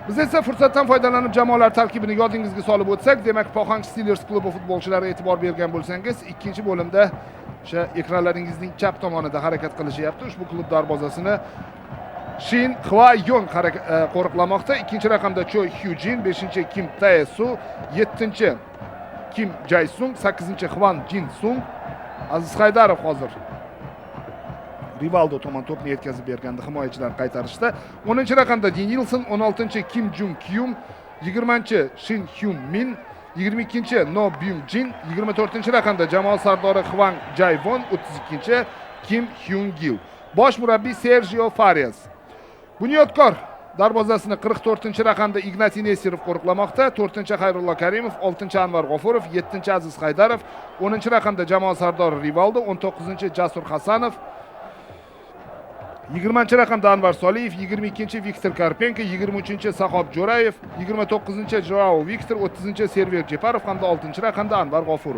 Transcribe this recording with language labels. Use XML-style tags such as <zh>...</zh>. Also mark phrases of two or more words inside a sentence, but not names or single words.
<uz>Biz esa fursatdan foydalanib jamoalar tarkibini yodingizga solib o'tsak, demak Pohang Steelers klubi futbolchilari e'tibor bergan bo'lsangiz, ikkinchi bo'limda o'sha ekranlaringizning chap tomonida harakat qilishyapti. Ushbu klub darvozasini Shin Hwa-Yong qo'riqlamoqda. Ikkinchi raqamda Cho Hyujin, 5-chi Kim Tae-su, 7-chi Kim Jae-sung, 8-chi Hwan Jin-sung. Aziz Haydarov hozir Rivaldo tomon to'pni yetkazib berganda himoyachilar qaytarishda. 10-chi raqamda Din Yilson, 16-chi Kim Jung Kyum, 20-chi Shin Hyun Min, 22-chi No Byung Jin, 24-chi raqamda jamoa sardori Hwang Jae-won, 32-chi Kim Hyun Gil. Bosh murabbiy Sergio Farias. Bunyodkor darvozasini 44-chi raqamda Ignatiy Nesterov qo'riqlamoqda. 4-chi Xayrullo Karimov, 6-chi Anvar G'ofurov, 7-chi Aziz Haydarov, 10-chi raqamda jamoa sardori Rivaldo, 19-chi Jasur Hasanov, 20-chi raqamda Anvar Soliyev, 22-chi Viktor Karpenko, 23-chi Sahob Jo'rayev, 29-chi Joao Viktor, 30-chi Server Jeparov hamda 6-chi raqamda Anvar G'ofurov.</uz>